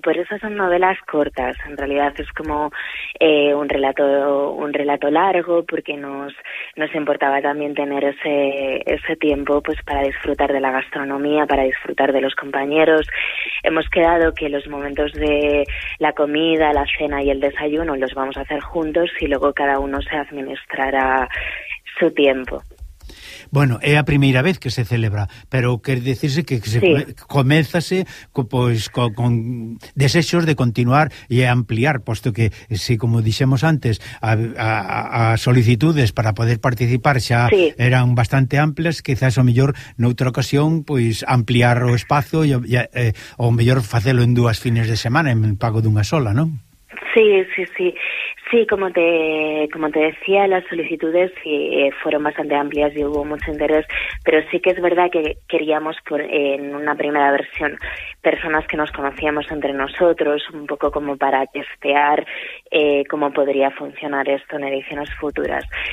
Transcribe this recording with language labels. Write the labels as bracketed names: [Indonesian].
[Spanish] Por eso son novelas cortas. En realidad es como un relato largo, porque nos importaba también tener ese tiempo, pues, para disfrutar de la gastronomía, para disfrutar de los compañeros. Hemos quedado que los momentos de la comida, la cena y el desayuno los vamos a hacer juntos y luego cada uno se administrará su tiempo. [Galician] Bueno, é a primeira vez que se celebra, pero quer decirse que se comezase pois con desexos de continuar e ampliar, posto que, si, como dixemos antes, a solicitudes para poder participar xa eran bastante amplas, quizás o mellor noutra ocasión pois ampliar o espazo e o mellor facelo en dúas fines de semana en pago dunha sola, non? [Spanish] Sí, como te decía, las solicitudes fueron bastante amplias y hubo mucho interés, pero sí que es verdad que queríamos en una primera versión personas que nos conocíamos entre nosotros, un poco como para testear cómo podría funcionar esto en ediciones futuras.